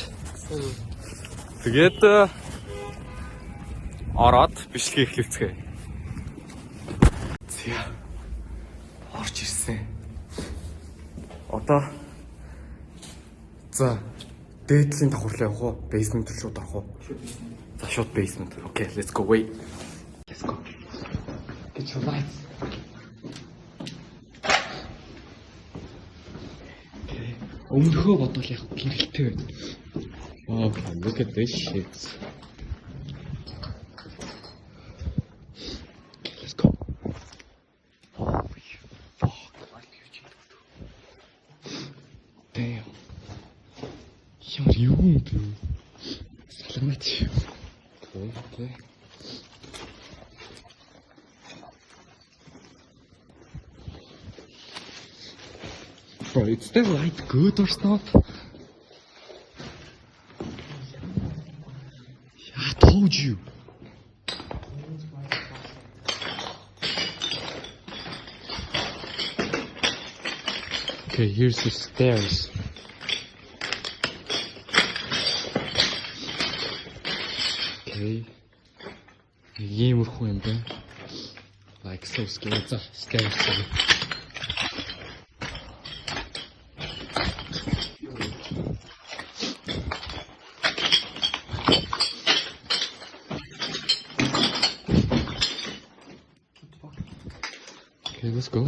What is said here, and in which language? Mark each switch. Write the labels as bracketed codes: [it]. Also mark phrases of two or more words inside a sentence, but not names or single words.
[mn] Тэгээд ороод бичлэгээ эхлэвцгээе. Зя. Орж ирсэн. Одоо за дээдлийн давхарлаа явах уу? Basement руу шууд орох уу? За шууд basement. [en] Okay, let's go. Wait. Let's go. Get your lights. Okay. [mn] Өмнөхөө бодвол яг гэрэлтэй байна. [en] Okay, look at this shit. Okay, let's go. Holy fuck. Damn. [mn] Ямар юм бэ? Саламач. [en] Okay. Bro, is the light good or not? I told you. Okay, here's the stairs. Okay. [mn] Иймэрхүү юм байна. [en] Like so scary. За, stairs. Okay, let's go.